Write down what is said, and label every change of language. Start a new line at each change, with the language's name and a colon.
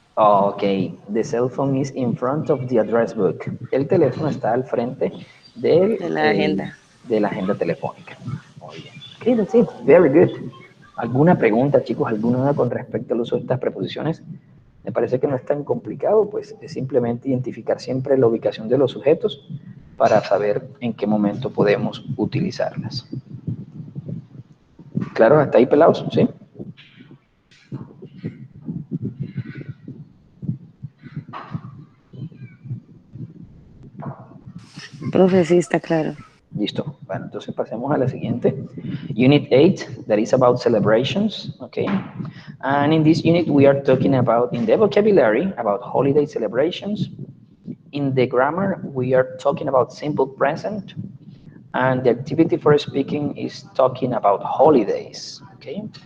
English: Okay, the cell phone is in front of the address book.
Spanish: El teléfono está al frente de la agenda telefónica. Muy bien.
English: Okay, that's it. Very good.
Spanish: ¿Alguna pregunta, chicos? ¿Alguna con respecto al uso de estas preposiciones? Me parece que no es tan complicado, pues es simplemente identificar siempre la ubicación de los sujetos para saber en qué momento podemos utilizarlas. ¿Claro? ¿Hasta ahí, pelados? ¿Sí? Profe, sí, está claro. Listo. Bueno, entonces pasemos a la siguiente.
English: Unit 8, that is about celebrations, okay? And in this unit, we are talking about, in the vocabulary, about holiday celebrations. In the grammar, we are talking about simple present. And the activity for speaking is talking about holidays, okay?